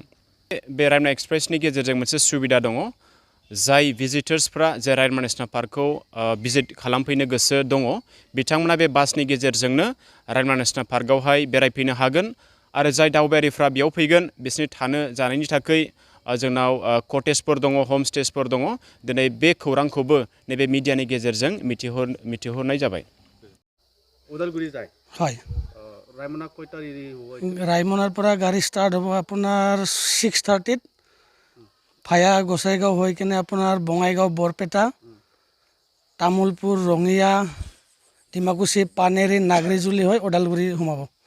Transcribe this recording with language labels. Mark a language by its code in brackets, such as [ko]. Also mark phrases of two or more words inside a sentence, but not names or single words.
[brx] बे रायमना एक्सप्रेसनि गेजेरजों मोनसे सुबिदा दङ। जाय भिजिटार्सफ्रा जे रायमना नेशनेल पार्कखौ भिजिट खालामफैनो गोसो दङ बिथांमोना बे बासनि गेजेरजोंनो रायमना नेशनेल पार्कआवहाय बेरायफैनो हागोन आरो जाय दावबायारिफ्रा बेयाव फैगोन बिसोरनि थानो जानायनि थाखाय जोंनाव कटेजफोर दङ, [en] home stays [brx] दङ। दिनै बे खौरांखौबो नैबे मिडियानि गेजेरजों मिथिहरनाय जाबाय। [as] उदालगुरि যায় হয় रायमना কয়টা রেডি হ'ব রায়মনার পৰা গাড়ী ষ্টাৰ্ট হ'ব আপোনাৰ 6:30 ভায়া গোসাইগাঁও হৈ কিনে আপোনাৰ বঙাইগাঁও, বৰপেটা, তামোলপুৰ, ৰঙিয়া, ডিমাকুচি, পানেৰি, নাগৰিজুলি হৈ ওদালগুৰি সোমাব।